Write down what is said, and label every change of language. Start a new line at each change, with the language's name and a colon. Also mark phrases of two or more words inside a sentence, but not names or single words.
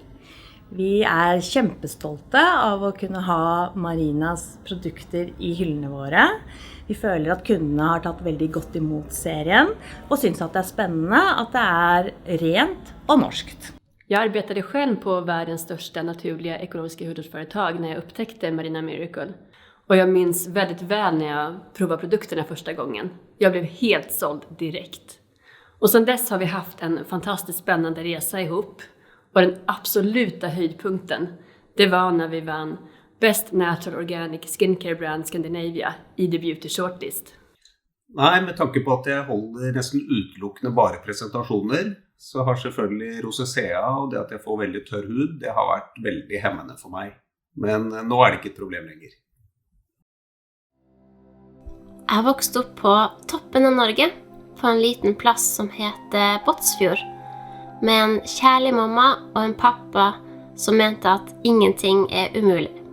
Norwegian: Vi kjempestolte av å kunne ha Marinas produkter i hyllene våre. Vi føler at kundene har tatt veldig godt imot serien og synes at det spennende at det rent og norskt.
Swedish: Jag arbetade själv på världens största naturliga ekologiska hudvårdsföretag när jag upptäckte Marina Miracle. Och jag minns väldigt väl när jag provade produkterna första gången. Jag blev helt såld direkt. Och sedan dess har vi haft en fantastiskt spännande resa ihop. Och den absoluta höjdpunkten, det var när vi vann Best Natural Organic Skincare Brand Scandinavia i The Beauty Shortlist. Nej, med tanke på att jag håller
Norwegian: nästan utelukkende bare presentasjoner, så har selvfølgelig rosacea og det at jeg får veldig tørr hud, det har vært veldig hemmende for meg. Men nå det ikke et problem lenger. Jeg vokste opp på toppen av Norge, på en liten plass som heter Båtsfjord, med en kjærlig mamma og en pappa som mente at ingenting umulig.